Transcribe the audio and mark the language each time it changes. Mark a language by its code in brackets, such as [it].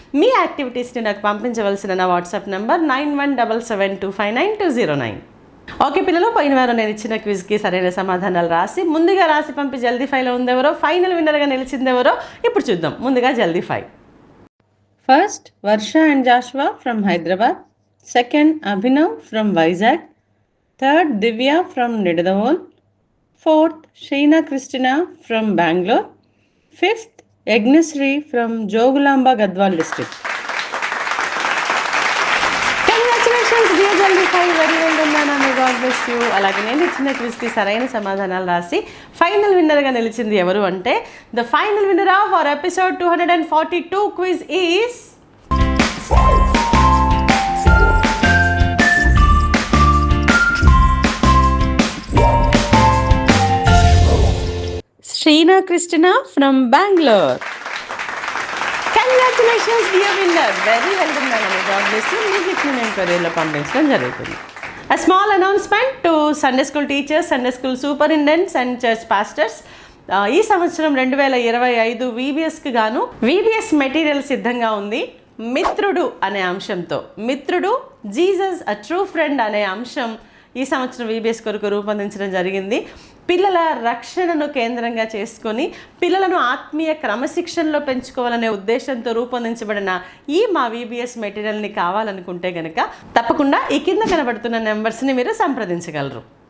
[te] మీ యాక్టివిటీస్ని నాకు పంపించవలసిన నా WhatsApp number 9177259209. Okay పిల్లలు, పోయిన వారం నేను ఇచ్చిన క్విజ్కి సరైన సమాధానాలు ముందుగా రాసి పంపి జల్దీ 5లో ఉందెవరో, ఫైనల్ విన్నర్గా నిలిచిందెవరో ఇప్పుడు చూద్దాం. ముందుగా జల్దీ 5. First Varsha and Jashuva from Hyderabad. [en] Second, Abhinav from Vizag. Third, Divya from Nidadavol. Fourth, Sheena Christina from Bangalore. Fifth, Agnesri from Jogulamba, Gadwal district. Congratulations dear Jaldi 5, very well done Nana, may God bless you. [te] అలాగే నేను ఇచ్చిన క్విజ్కి సరైన సమాధానాలు రాసి final విన్నర్గా నిలిచింది ఎవరు అంటే, [en] the final winner of our episode 242 quiz is Sheena Christina from Bangalore. Congratulations dear winner. Very well done Nana, God bless you. [te] మీకు ఇచ్చిన నేను కొరియర్లో పంపించడం జరుగుతుంది. [en] A small announcement to Sunday school teachers, Sunday school superintendents and church pastors. [te] ఈ సంవత్సరం 2025 VBSకి గాను VBS material సిద్ధంగా ఉంది. మిత్రుడు అనే అంశంతో, మిత్రుడు జీసస్ [en] a true friend [te] అనే అంశం ఈ సంవత్సరం VBS కొరకు రూపొందించడం జరిగింది. పిల్లల రక్షణను కేంద్రంగా చేసుకొని పిల్లలను ఆత్మీయ క్రమశిక్షణలో పెంచుకోవాలనే ఉద్దేశంతో రూపొందించబడిన ఈ మా VBS మెటీరియల్ని కావాలనుకుంటే కనుక తప్పకుండా ఈ కింద కనబడుతున్న నెంబర్స్ని మీరు సంప్రదించగలరు.